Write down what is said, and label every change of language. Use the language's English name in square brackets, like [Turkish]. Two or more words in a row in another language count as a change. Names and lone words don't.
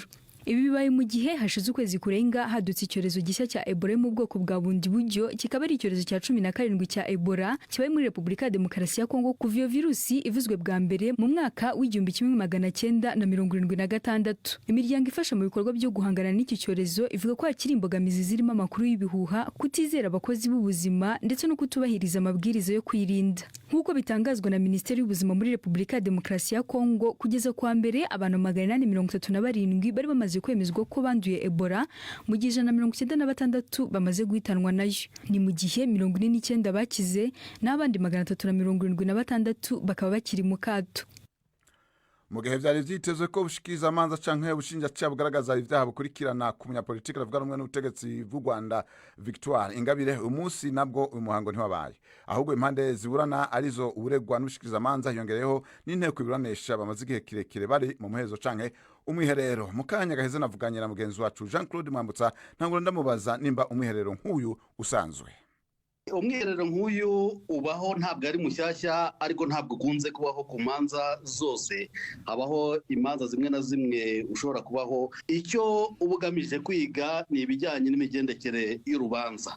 [Kinyarwanda] Ibi bibaye mu gihe hashize ukwezi kurenga hadutse icyorezo gishya cya Ebola mu bwoko bwa bundi buryo, kikaba ari icyorezo cya 17 cya Ebola kibaye muri Republika ya Demokarasi ya Kongo kuva iyo virusi ivuzwe bwa mbere mu mwaka w'1976. Imiryango ifasha mu bikorwa byo guhangana n'iki cyorezo ivuga ko hakiri imbogamizi zirimo amakuru y'ibihuha, kutizera abakozi b'ubuzima ndetse no kutubahiriza amabwiriza yo kwirinda. Nk'uko bitangazwa na Minisiteri y'Ubuzima muri Republika ya Demokarasi ya Kongo, kugeza kwa mbere abantu 837 bari bamaze kwemezwa ko banduye Ebola, mu gihe 196 bamaze guhitanwa nayo. Ni mu gihe 49 bakize n'abandi 376 bakaba bakiri mu kato. [Rundi] Mu gihe vyari vyitezwe ko bushikiza amanza canke ubushinjacyaha bugaragaza ivyaha bukurikirana ku munyapolitiki ravuga rumwe n'ubutegetsi bw'u Rwanda Victoire Ingabire, umunsi nabwo uyu muhango ntiwabaye, ahubwo impande ziburana arizo uburegwa n'ubushikiza amanza hiyongereyeho n'inteko iburanisha bamaze igihe kirekire bari mu muhezo canke umwiherero. Mu kanya gaheze navuganye na mugenzi wacu Jean-Claude Mwambutsa ntangura ndamubaza nimba umwiherero nk'uyu usanzwe. [Kinyarwanda] Umwiherero nk'uyu ubaho, ntabwo ari mushyashya ariko ntabwo kunze kubaho ku manza zose. Habaho imanza zimwe na zimwe ushobora kubaho. Icyo ubugamije kwiga ni ibijyanye n'imigendekere y'urubanza.